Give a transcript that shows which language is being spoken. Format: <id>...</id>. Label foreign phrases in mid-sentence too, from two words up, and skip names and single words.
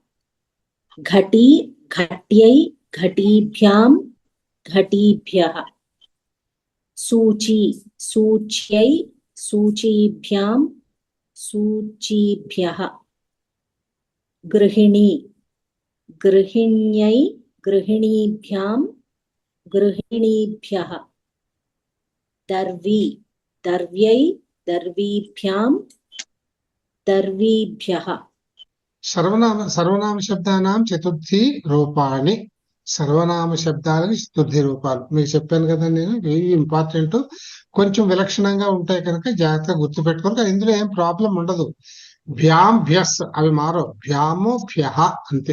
<sa>घट्यै घटीभ्यां घटीभ्यः सूच्यै सूचीभ्यां सूचीभ्यः गृहिण्यै गृहिणीभ्यां गृहिणीभ्यः दर्व्यै दर्वीभ्यां दर्वीभ्यः సర్వనామ శబ్దానాం చతుర్థి రూపాణి.</sa> <te>సర్వనామ శబ్దాలకి చతుర్థి రూపాలు మీకు చెప్పాను కదా నేను. ఇవి ఇంపార్టెంట్, కొంచెం విలక్షణంగా ఉంటాయి కనుక జాగ్రత్తగా గుర్తుపెట్టుకోవాలి. ఇందులో ఏం ప్రాబ్లం ఉండదు.</te> <sa>భ్యాం భ్యస్</sa> <te>అవి మారో, భ్యాము భ్యః అంతే.</te>